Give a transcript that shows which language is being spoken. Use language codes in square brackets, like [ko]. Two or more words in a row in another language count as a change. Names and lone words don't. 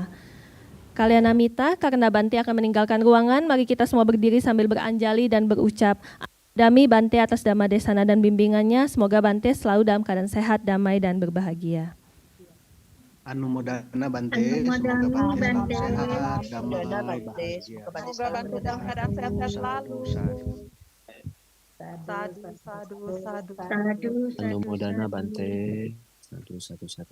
[id] Kalyanamita, karena Bante akan meninggalkan ruangan, mari kita semua berdiri sambil beranjali dan berucap Dami Bante atas Dhamma Desana dan bimbingannya. Semoga Bante selalu dalam keadaan sehat, damai, dan berbahagia. Anumodana Bante, semoga Bante sehat, damai, bahagia. Semoga Bante dalam keadaan sehat selalu. [pi] Sadu, sadu, sadu. Anumodana Bante. Sadu, sadu, sadu.